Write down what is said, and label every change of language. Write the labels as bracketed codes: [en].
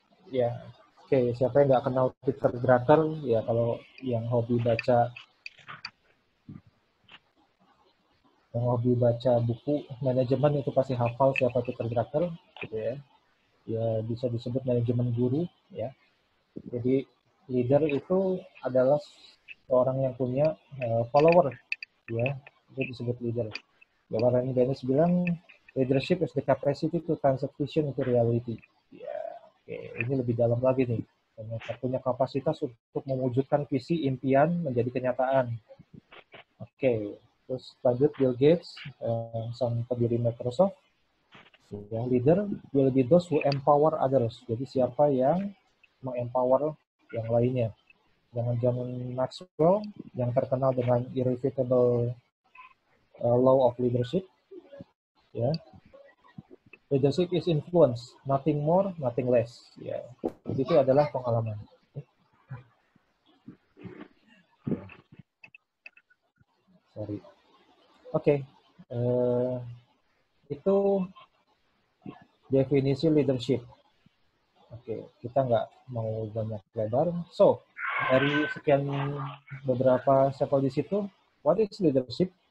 [id] Ya, oke, siapa yang nggak kenal Peter Drucker? Ya, kalau yang hobi baca buku manajemen itu pasti hafal siapa Peter Drucker, gitu ya. Ya, bisa disebut manajemen guru, ya. Jadi leader itu adalah seorang yang punya follower, ya. Itu disebut leader. Ya, Warren Bennis bilang [en] leadership is the capacity to translate vision into reality. [id] Ya, oke, ini lebih dalam lagi nih. Mereka punya kapasitas untuk mewujudkan visi impian menjadi kenyataan. Oke, terus lanjut Bill Gates, sang pendiri Microsoft. [en] Yang leader will be those who empower others. [id] Jadi siapa yang mengempower yang lainnya. Dengan John Maxwell yang terkenal dengan [en] irrefutable law of leadership, [id] ya. [en] Leadership is influence, nothing more, nothing less. [id] Ya, itu adalah pengalaman. Sorry. Oke, itu definisi leadership. Oke, kita nggak mau banyak lebar. So, dari sekian beberapa sampel di situ, [en] what is leadership?